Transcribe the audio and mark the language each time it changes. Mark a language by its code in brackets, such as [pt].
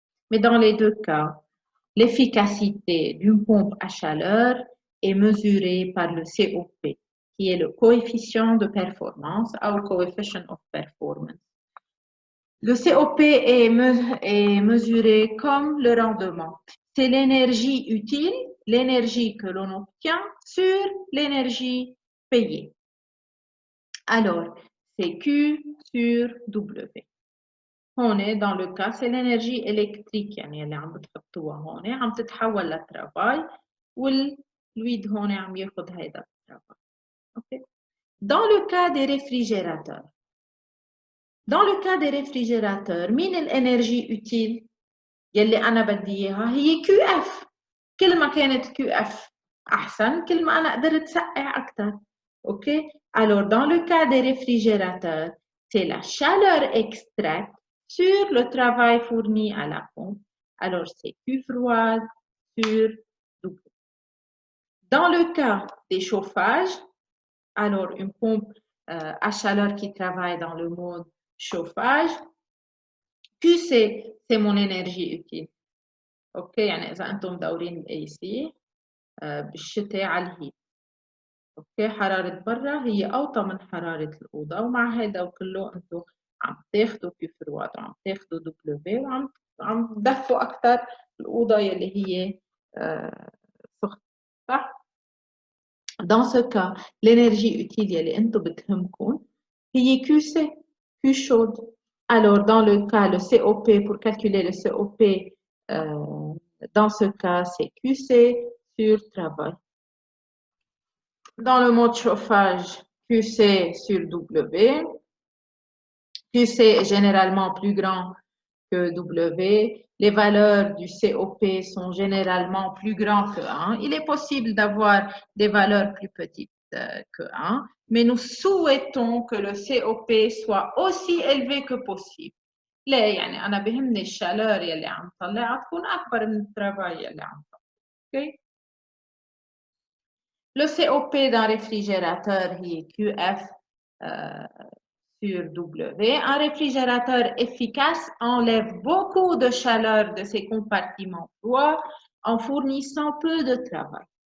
[fr] Mais dans les deux cas, l'efficacité d'une pompe à chaleur est mesurée par le COP, qui est le coefficient de performance, our [en] coefficient of performance. [fr] Le COP est mesuré comme le rendement. C'est l'énergie utile, l'énergie que l'on obtient sur l'énergie payée. Alors, c'est Q sur W. On est dans le cas, c'est l'énergie électrique [ar] يعني اللي عم بتحطوها هون عم تتحول لترافاي والفلويد هون عم ياخذ هيدا الترافاي. [en] OK. [fr] Dans le cas des réfrigérateurs. Dans le cas des réfrigérateurs, مين الانرجي utile [ar] يلي انا بدي اياها هي [fr] QF. [ar] كل ما كانت QF احسن كل ما انا قدرت سقع اكثر. [en] OK. [fr] Alors dans le cas des réfrigérateurs, c'est la chaleur extraite sur le travail fourni à la pompe. Alors, c'est Q froide sur W. Dans le cas des chauffages, alors une pompe à chaleur qui travaille dans le mode chauffage, Q c'est mon énergie utile. [ar] OK, يعني إذا أنتم مدورين AC بالشتاء على الهيت. OK، حرارة برا هي أوطى من حرارة الأوضة ومع هذا وكله أنتم عم تاخدوا كيف فروات وعم تاخدوا دبليو وعم تدفوا أكثر الأوضة يلي هي سخنة صح؟ [fr] Dans ce cas, l'énergie utile [ar] يلي أنتم بتهمكم هي QC, [fr] Q chaude. Alors, dans le cas, le COP, pour calculer le COP, dans ce cas, c'est QC sur travail. Dans le mode chauffage, QC sur W. QC est généralement plus grand que W. Les valeurs du COP sont généralement plus grandes que 1. Il est possible d'avoir des valeurs plus petites que 1, mais nous souhaitons que le COP soit aussi élevé que possible. [ar] ليه؟ يعني أنا بهمني الشالور يلي عم طلعها تكون أكبر من الترافاي يلي عم طلعها. [en] Okay? [fr] Le COP d'un réfrigérateur est QF sur W. Un réfrigérateur efficace enlève beaucoup de chaleur de ses compartiments froids en fournissant peu de travail.